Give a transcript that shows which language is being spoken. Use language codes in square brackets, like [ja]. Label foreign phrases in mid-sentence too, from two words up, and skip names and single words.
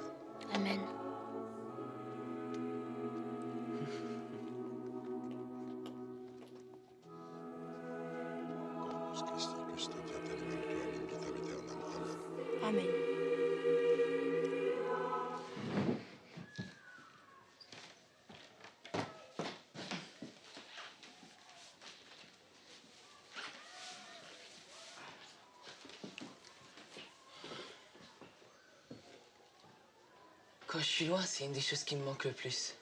[la] Amen. Amen. Corpus Christi, custodiat animam tuam in vitam aeternam. Amen. Amen. [fr] Quand je suis loin, c'est une des choses qui me manque le plus.